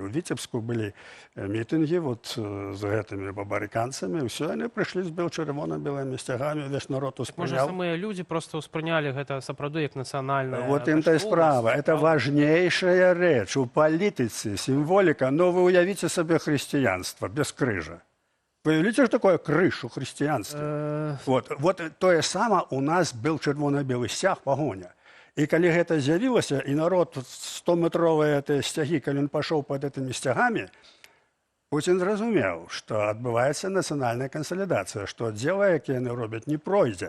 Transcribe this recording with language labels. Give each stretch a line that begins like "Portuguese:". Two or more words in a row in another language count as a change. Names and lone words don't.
Belarusian: У Віцебску былі мітынгі з гэтымі бабарыканцамі, ўсё, яны прыйшлі з чырвона-белымі сцягамі, увесь народ успрыняў. Можа, самыя людзі проста ўспрынялі гэта сапраўды як нацыянальная. Вот ім-то і справа.
Russian: Это важнейшая
Belarusian: рэч у палітыцы, сімволіка. Но вы уявіце сабе хрысціянства без крыжа.
Russian: Вы видите, что такое крыш у христианства?
Belarusian: Вот тое сама у нас был чырвона-белы сцяг, пагоня. І калі гэта з'явілася, і народ 100-метровыя сцягі, калі ён пашоў пад гэтымі сцягамі, Пуцін зразумеў, што адбываецца нацыянальная кансалідацыя, што дзела, якія яны робяць, не пройдзе.